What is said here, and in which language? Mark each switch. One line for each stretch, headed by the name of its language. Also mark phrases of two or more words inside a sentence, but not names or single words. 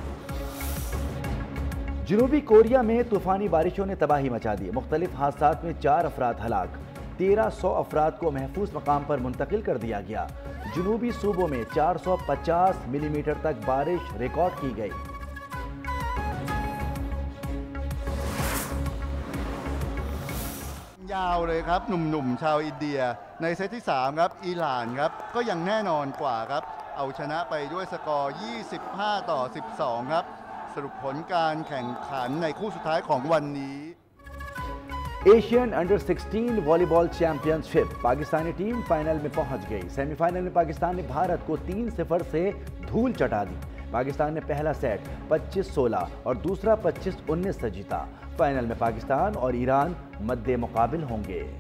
Urdu: جنوبی کوریا میں طوفانی بارشوں نے تباہی مچا دی. مختلف حادثات میں 4 افراد ہلاک۔ 1300 افراد کو محفوظ مقام پر منتقل کر دیا گیا. جنوبی صوبوں میں 450 ملی میٹر تک بارش ریکارڈ کی گئی.
Thai: ยาวเลยครับหนุ่มๆชาวอินเดียในเซตที่3ครับอิหร่านครับก็ยังแน่นอนกว่าครับเอาชนะไปด้วยสกอร์25-12ครับสรุปผลการแข่งขันในคู่สุดท้ายของวันนี้
Urdu: ایشین انڈر 16 والی بال چیمپئن شپ پاکستانی ٹیم فائنل میں پہنچ گئی. سیمی فائنل میں پاکستان نے بھارت کو 3-0 سے دھول چٹا دی. پاکستان نے پہلا سیٹ 25-16 اور دوسرا 25-19 سے جیتا. فائنل میں پاکستان اور ایران مد مقابل ہوں گے.